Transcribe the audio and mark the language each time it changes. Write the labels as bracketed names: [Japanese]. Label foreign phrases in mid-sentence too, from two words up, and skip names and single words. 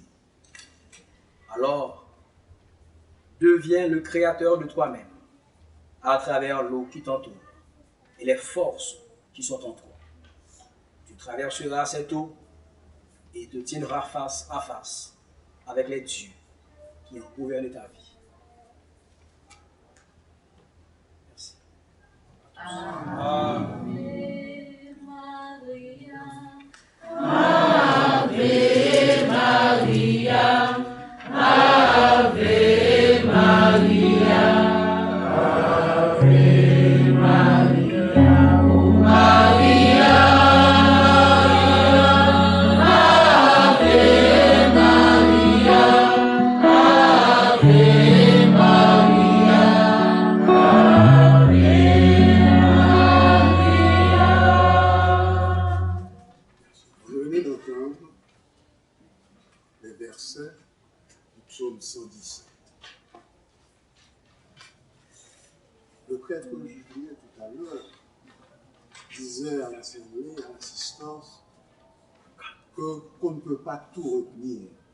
[French] Alors, deviens le créateur de toi-même à travers l'eau qui t'entoure et les forces qui sont en toi. Tu traverseras cette eau et te tiendras face à face avec les dieux qui ont gouverné ta vie. Merci. Amen. [Latin] Ave Maria, Ave Maria, Ave Maria, oh Maria, Ave Maria, Ave Maria, Ave Maria. [French] Vous venez d'entendre les versets du psaume 117. Le prêtre Julien tout à l'heure disait à l'assemblée, à l'assistance, qu'on ne peut pas tout retenir.